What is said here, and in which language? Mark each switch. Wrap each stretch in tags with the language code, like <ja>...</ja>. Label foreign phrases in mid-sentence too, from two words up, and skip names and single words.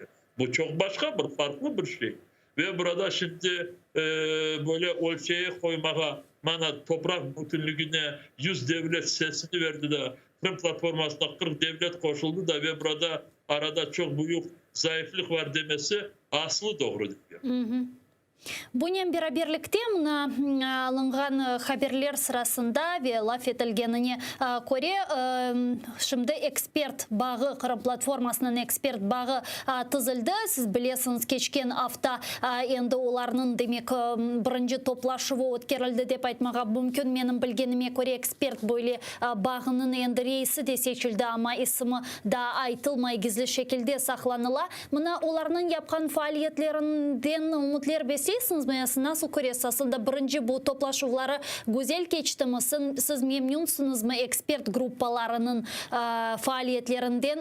<crh>Bu çok başka bir farklı bir şey. Ve burada şimdi böyle ölçeğe koymaya, bana toprak bütünlüğüne 100 devlet sesini verdi de Kırım platformasına 40 devlet koşuldu da ve burada arada çok büyük zayıflık var demesi aslı doğru değil. Bunun beraberlikte alıngan haberler sırasında ve laf edilgenine göre şimdi ekspert bağı, Kırım platformasının ekspert bağı tızıldı. Siz biliyorsunuz geçken hafta endi olarının demek birinci toplaşıvı ötkerildi dep aytmağa mümkün. Menin bilgenime göre ekspert böyle bağının endi reisi de seçildi ama ismi da aytılmay gizli şekilde saklanıla. Mına olarının yapkan faaliyetlerinden umutlar besliyorsunuz mu? Nasıl görüyorsunuz? Aslında birinci bu toplaşıvları güzel geçti mi? Siz memnunsunuz mu ekspert gruppalarının faaliyetlerinden?</crh>